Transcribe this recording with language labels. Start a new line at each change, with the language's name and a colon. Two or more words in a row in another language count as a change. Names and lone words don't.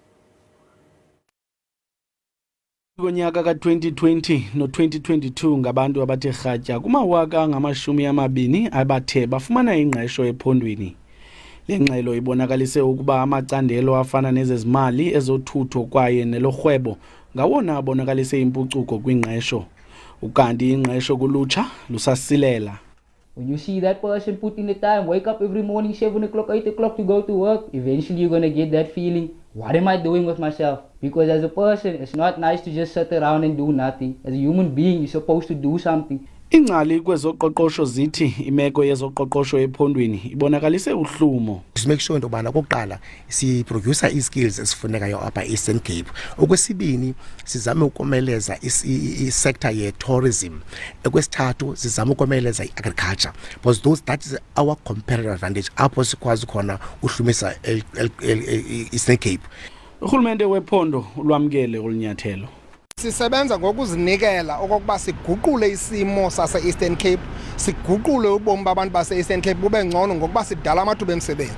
Xhosa: Konyaka ka-2020 no-2022 ngabantu abathe rhatya kumawaka angama-20 abathe bafumana ingqesho ephondweni. Le ngxelo ibonakalise ukuba amacandelo afana nezezimali, ezothutho kwaye nelorhwebo ngawona abonakalise impucuko kwingqesho. Ukanti ingqesho kulutsha lusasilela.
English: When you see that person put in the time, wake up every morning 7 o'clock, 8 o'clock to go to work, eventually you're going to get that feeling, what am I doing with myself? Because as a person, it's not nice to just sit around and do nothing. As a human being, you're supposed to do something.
Xhosa: Ingcali kwezoqoqosho zithi imeko yezoqoqosho ephondweni ibonakalise uhlumo.
English: To make sure
Xhosa: intobana kokuqala si
English: producer skills
Xhosa: esifunekayo apha Eastern Cape. Okwesibini sizame ukomeleza sector ye tourism. Okwesithathu sizame ukomeleza agriculture.
English: Because that is our competitive advantage.
Xhosa: Apho sikwazi khona uhlumisa Eastern Cape. Urhulumente wephondo ulwamkele olunyathelo. Sisebenza ngokuzinikela okokuba siguqule isimo sase-Eastern Cape, siguqule ubomi babantu base-Eastern Cape bube ngcono ngokuba sidala amathuba emisebenzi.